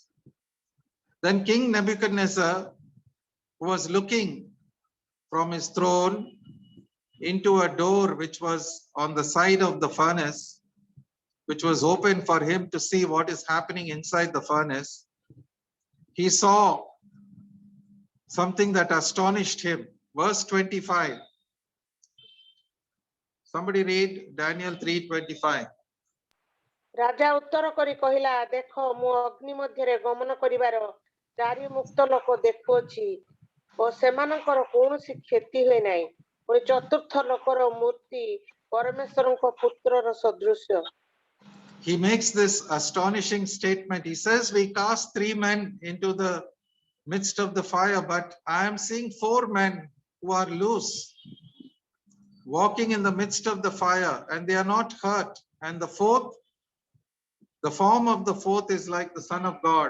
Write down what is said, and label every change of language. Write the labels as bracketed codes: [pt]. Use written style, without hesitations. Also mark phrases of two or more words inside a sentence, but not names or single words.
[en] Then King Nebuchadnezzar, who was looking from his throne into a door which was on the side of the furnace, which was open for him to see what is happening inside the furnace, he saw something that astonished him. Verse 25. Somebody read Daniel 3:25. [or] ରାଜା ଉତ୍ତର କରି କହିଲା, ଦେଖ ମୁଁ ଅଗ୍ନି ମଧ୍ୟରେ ଗମନ କରିବାର ଚାରି ମୁକ୍ତ ଲୋକ ଦେଖୁଅଛି ଓ ସେମାନଙ୍କର କୌଣସି କ୍ଷତି ହୁଏ ନାହିଁ। ପୁଣି ଚତୁର୍ଥ ଲୋକର ମୂର୍ତ୍ତି ପରମେଶ୍ୱରଙ୍କ ପୁତ୍ରର ସଦୃଶ୍ୟ। [en] He makes this astonishing statement. He says, we cast three men into the midst of the fire, but I am seeing four men who are loose, walking in the midst of the fire, and they are not hurt. And the fourth, the form of the fourth is like the Son of God.